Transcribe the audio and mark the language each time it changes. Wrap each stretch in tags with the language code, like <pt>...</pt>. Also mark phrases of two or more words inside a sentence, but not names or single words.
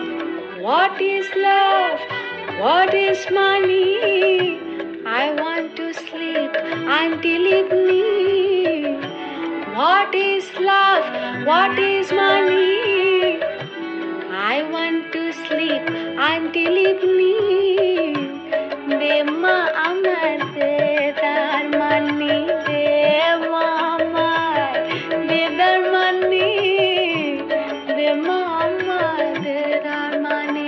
<en>What is love? What is money? I want to sleep until evening. What is love? What is money? I want to sleep until evening.</en> <bn>দে মা আমার দেদার money, দে মা আমার দেদার money, দে মা আমার দেদার money.</bn>